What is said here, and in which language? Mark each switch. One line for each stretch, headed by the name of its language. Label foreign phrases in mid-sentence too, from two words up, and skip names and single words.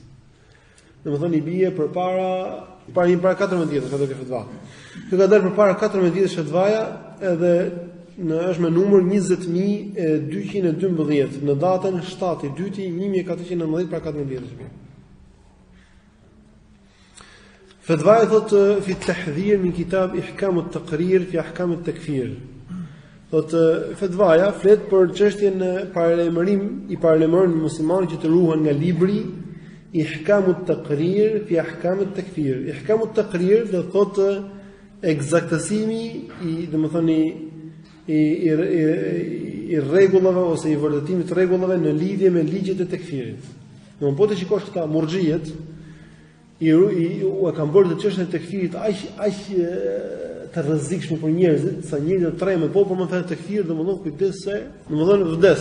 Albanian: Domethënë i bie përpara 14 vjetësh ato fetva. Kjo ka dalë përpara 14 vjetësh fetvaja edhe është me numër 20212 në datën 7/2/1419 para 14 vjetësh. Fetvaja thotë
Arabic: في التحذير من كتاب إحكام التقرير في أحكام التكفير.
Albanian: Thotë fetvaja flet për çështjen e paralajmëron muslimanët që të ruhen nga libri ihkam at-taqrir fi ahkam at-takfir. Ihkam at-taqrir do thotë eksaktësimi i rregullave ose i vërtetimit të rregullave në lidhje me ligjet e tekfirit. Domthonë po të shikosh këta Murxhiet u kanë bërë të çështën e tekfirit aq të rrezikshme për njerëzit, sa njerëzit të tremë po për më thënë tekfir, domethënë kujdes se, domethënë vdes.